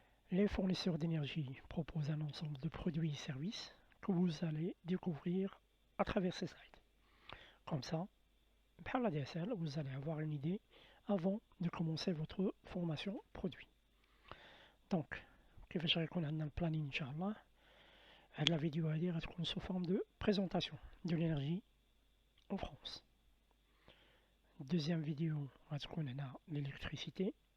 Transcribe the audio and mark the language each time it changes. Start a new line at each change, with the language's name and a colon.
French: Les fournisseurs d'énergie proposent un ensemble de produits et services que vous allez découvrir à travers ces sites. Comme ça, par la DSL, vous allez avoir une idée avant de commencer votre formation produit.
Arabic: Donc, كيفاش غيكون عندنا البلانين إن شاء الله.
French: La vidéo va être sous forme de présentation de l'énergie en France. Deuxième vidéo va être l'électricité.